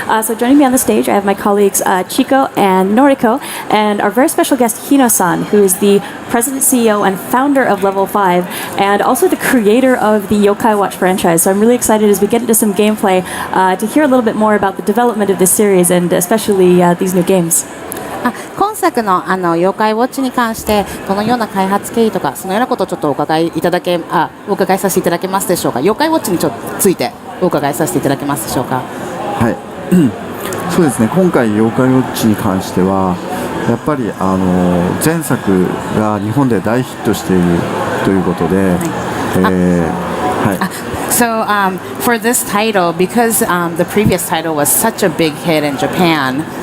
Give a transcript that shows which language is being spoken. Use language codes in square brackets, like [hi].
[en] So joining me on the stage, I have my colleagues Chico and Noriko, and our very special guest Hino-san, who is the president, CEO, and founder of Level 5, and also the creator of the Yokai Watch franchise. So I'm really excited as we get into some gameplay to hear a little bit more about the development of this series, and especially these new games. [ja] 今作の妖怪ウォッチに関してどのような開発経緯とかそのようなことをちょっとお伺いさせていただけますでしょうか。妖怪ウォッチについてお伺いさせていただけますでしょうか。はい、そうですね。今回妖怪ウォッチに関してはやっぱり前作が日本で大ヒットしているということで、はい。 [en] So for this title, because the previous title was such a big hit in Japan.